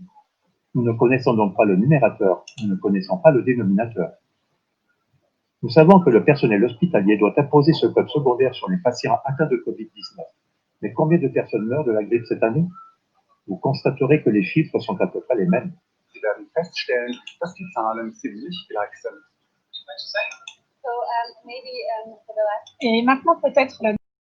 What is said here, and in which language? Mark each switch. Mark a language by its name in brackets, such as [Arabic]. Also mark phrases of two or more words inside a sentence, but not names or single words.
[French] Nous ne connaissons donc pas le numérateur, nous ne connaissons pas le dénominateur. Nous savons que le personnel hospitalier doit apposer ce code secondaire sur les patients atteints de Covid-19. Mais combien de personnes meurent de la grippe cette année? Vous constaterez que les chiffres sont à peu près les mêmes. [German] Sie werden feststellen, dass die Zahlen ziemlich gleich sind. [French] Et maintenant peut-être la